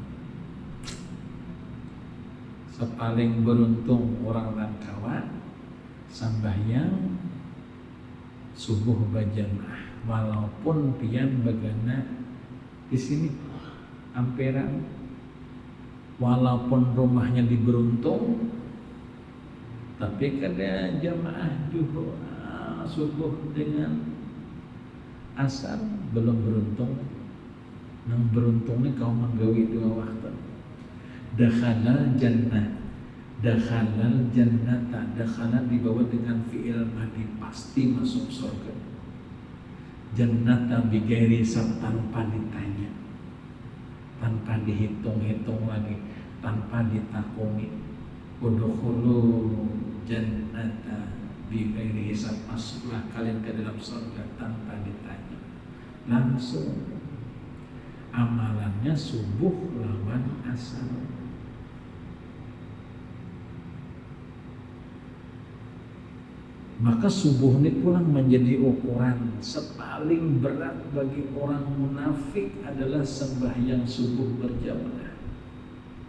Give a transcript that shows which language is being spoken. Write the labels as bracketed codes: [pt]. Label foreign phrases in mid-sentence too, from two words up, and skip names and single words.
[bjn] Sepaling beruntung orang rangkawa sambahyang subuh berjamaah walaupun pian bagana di sini amperan, walaupun rumahnya di Beruntung tapi kada jamaah juga subuh dengan asar belum beruntung. Nang beruntung nih kau menggawi 2 waktu. [ar] دخل الجنة, دخل الجنة, [bjn] dakhala dibawa dengan [ar] فعل ماضي [bjn] pasti masuk surga. [ar] الجنة بغير حساب [bjn] tanpa ditanya, tanpa dihitung-hitung lagi, tanpa ditakuni. [ar] ادخلوا الجنة بغير حساب, [bjn] masuklah kalian ke dalam surga tanpa ditanya. Langsung amalannya subuh lawan asar. Maka subuh ini pulang menjadi ukuran sepaling berat bagi orang munafik adalah sembahyang subuh berjamaah.